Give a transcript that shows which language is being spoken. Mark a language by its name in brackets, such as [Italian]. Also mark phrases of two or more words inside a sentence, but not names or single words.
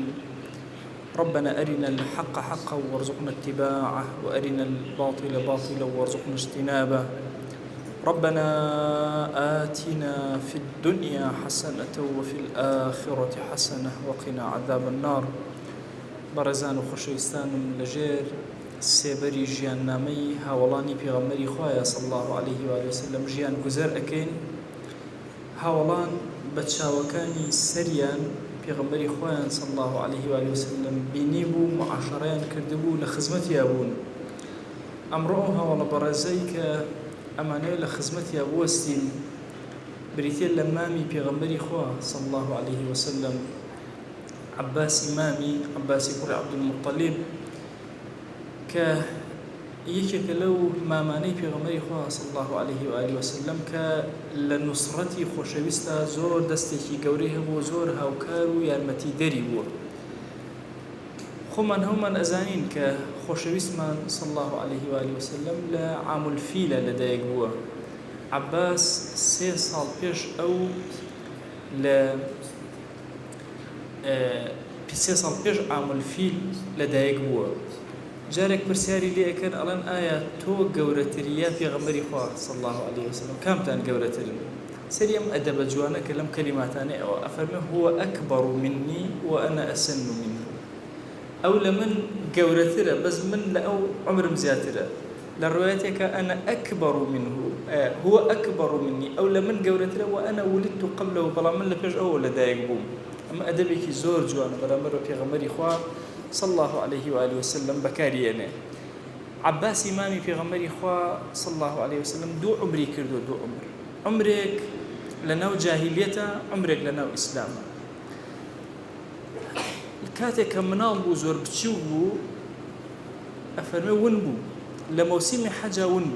[Arabic] ربنا أرنا الحق حقا وارزقنا اتباعه وأرنا الباطل باطلا وارزقنا اجتنابه. ربنا آتنا في الدنيا حسنة وفي الآخرة حسنة وقنا عذاب النار. [Central Kurdish] بەڕێزان و خۆشەویستانم لەژێر سێبەری ژیاننامەی هاوڵانی پێغەمبەری خوایە [Arabic] صلی الله عليه وآله وسلم [Central Kurdish] ژیان گوزەر ئەکەین. هاوڵان بە چاوەکانی سەریان پێغەمبەری خوایان [Arabic] صلی الله عليه وآله وسلم [Central Kurdish] بینی بوو، معاشەڕەیان کردبوو، لە خزمەتیا بوون. ئەمڕۆ هاوڵە بەڕێزەی کە ئەمانەیە لە خزمەتیا بوەستین بریتێ لە مامی پێغەمبەری خوا [Arabic] صلی الله عليه وسلم، [Central Kurdish] عباسی مامی، عباسی کوڕی عەبدولموطەلیب، کە یەکێکە لەو مامانەی پێغەمبەری خوا [Arabic] صلی الله عليه وآله وسلم [Central Kurdish] کە لە نوسڕەتی خۆشەویستە زۆر دەستێکی گەورەی هەبوو، زۆر هاوکار و یارمەتیدەری بووە. خۆمان هەمومان ئەزانین کە خۆشەویستمان [Arabic] صلی الله عليه وآله وسلم [Central Kurdish] لە عام الفیلە لەدایک بووە. عباس 3 ساڵ پێش ئەو لە 3 ساڵ پێش عام الفیل لەدایک بووە. جارێک پرسیاری لێ ئەکەن ئەڵێن ئایا تۆ گەورەتری یا پێغەمبەری خوا [Arabic] صلی الله عليه وسلم [Central Kurdish] کامتان گەورەترن؟ سەری ئەم ئەدەبە جوانە کە لەم کەلیماتانەی ئەوە ئەفەرمێ [Arabic] هو ئەکبەر منی وأنا أسن منه. [Central Kurdish] ئەو لە من گەورەترە بەس من لە ئەو عمرم زیاترە. لە ڕوایەتێکە [Arabic] ئەنا ئەکبەر منه، هو ئەکبەر منی، [Central Kurdish] ئەو لە من گەورەترە [Arabic] وأنا ولدت قبله، [Central Kurdish] بەڵام من لە پێش ئەوە لەدایک بووم. ئەمە ئەدەبێکی زۆر جوانە بەرامبەر بە پێغەمبەری خوا [Arabic] صلی الله عليه وآله وسلم [Central Kurdish] بەکارهێنێ. عباسی مامی پێغەمبەری خوا [Arabic] صلی الله عليه وسلم [Central Kurdish] 2 عمری کردو، 2 عمر، عمرێک لەناو جاهیلیەتە، عمرێک لەناو ئیسلامە. کاتێک کە مناڵ بوو، زۆر بچوو بوو، ئەفەرمێ ون بوو، لە مەوسیمی حەجا ون بوو.